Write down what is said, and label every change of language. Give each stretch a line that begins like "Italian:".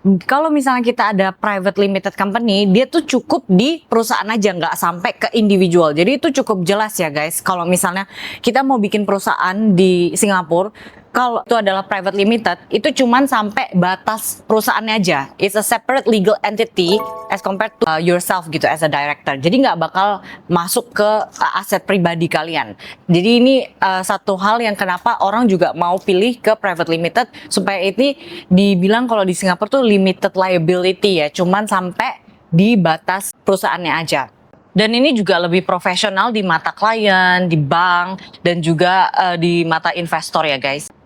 Indonesian: Kalau misalnya kita ada private limited company, dia tuh cukup di perusahaan aja, nggak sampai ke individual. Jadi itu cukup jelas ya guys. Kalau misalnya kita mau bikin perusahaan di Singapura, kalau itu adalah private limited, itu cuman sampai batas perusahaannya aja.
English: It's a separate legal entity as compared to yourself gitu as a director.
Indonesian: Jadi nggak bakal masuk ke aset pribadi kalian. Jadi ini satu hal yang kenapa orang juga mau pilih ke private limited supaya ini dibilang kalau di Singapura tuh limited liability ya, cuman sampai di batas perusahaannya aja. Dan ini juga lebih profesional di mata klien, di bank, dan juga di mata investor ya guys.